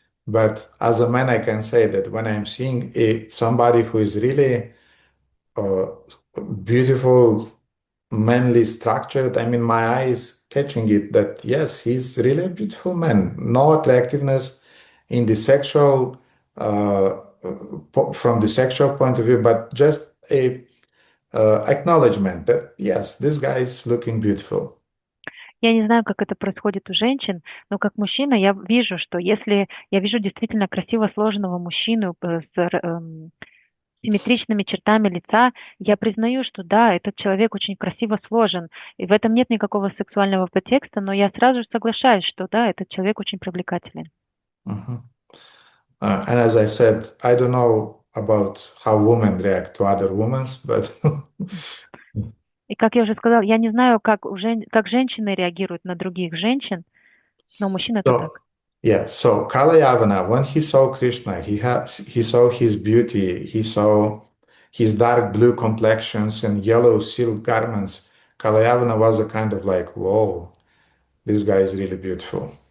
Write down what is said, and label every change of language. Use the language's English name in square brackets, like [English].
[English] But as a man, I can say that when I'm seeing somebody who is really beautiful, manly structured, I mean, my eye is catching it that yes, he's really a beautiful man. No attractiveness in the sexual, from the sexual point of view, but just a acknowledgement that yes, this guy is looking beautiful. [Russian] Я не знаю, как это происходит у женщин, но как мужчина я вижу, что если я вижу действительно красиво сложенного мужчину с симметричными чертами лица, я признаю, что да, этот человек очень красиво сложен, и в этом нет никакого сексуального подтекста, но я сразу же соглашаюсь, что да, этот человек очень привлекателен. [English] And as I said, I don't know about how women react to other women, but [Russian] И как я уже сказала, я не знаю, как женщины реагируют на других женщин, но мужчина это так. [English] Yeah, so Kalayavana, when he saw Krishna, he saw his beauty, he saw his dark blue complexions and yellow silk garments. Kalayavana was a kind of like, whoa, this guy is really beautiful.